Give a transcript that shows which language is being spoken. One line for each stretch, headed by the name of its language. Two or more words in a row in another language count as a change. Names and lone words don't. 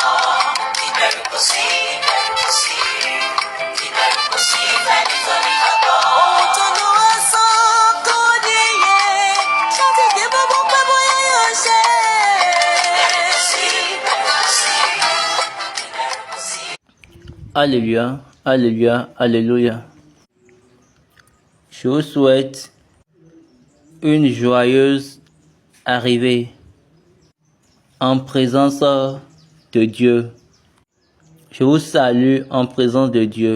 Yoruba: Ìbẹ̀rù kò sí, ìbẹ̀rù kò sí, ìbẹ̀rù kò sí fẹ́ni tó nígbàgbọ́. Ohun tó lù wá sàn kò níye, ṣáàtì kí gbogbo pẹ́ bóyá yóò ṣe. Ìbẹ̀rù kò sí, ìbẹ̀rù kò sí, ìbẹ̀rù kò sí.
French: Alléluia, Alléluia, Alléluia. Je vous souhaite une joyeuse arrivée en présence de Dieu. Je vous salue en présence de Dieu.